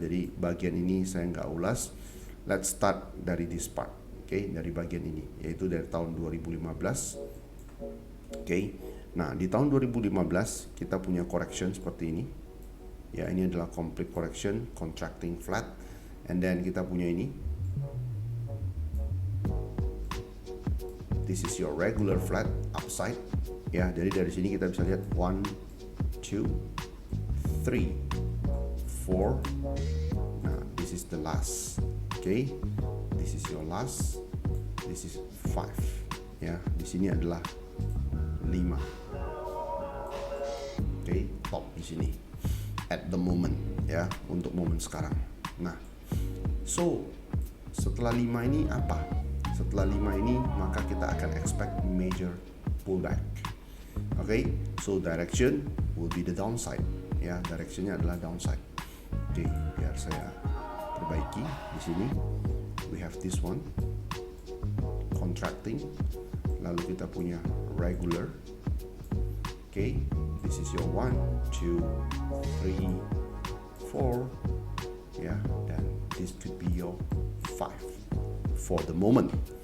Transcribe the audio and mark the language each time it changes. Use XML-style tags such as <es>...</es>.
<id>Jadi bagian ini saya nggak ulas.</id> <en>Let's start</en> <id>dari</id> <en>this part.</en> <id>Oke, dari bagian ini, yaitu dari tahun 2015. Oke, nah di tahun 2015 kita punya correction seperti ini. Ya, ini adalah</id> <en>complete correction, contracting flat. And then</en> <id>kita punya ini.</id> <en>This is your regular flat upside.</en> <id>Ya, jadi dari sini kita bisa lihat 1, 2, 3, 4.</id> <en>Nah, this is the last. Okay, this is your last. This is 5.</en> <id>Ya, di sini adalah 5. Okay, top di sini.</id> <en>At the moment,</en> <id>ya, untuk momen sekarang. Nah, so setelah 5 ini apa? Setelah 5 ini maka kita akan expect</id> <en>major pullback. Okay, so direction will be the downside.</en> <id>Ya, directionnya adalah downside. Oke, biar saya perbaiki di sini.</id> <en>We have this one contracting.</en> <id>Lalu kita punya regular.</id> <en>Okay, this is your 1, 2, 3, 4.</en> <id>Ya, dan</id> <en>this could be your 5 for the moment.</en>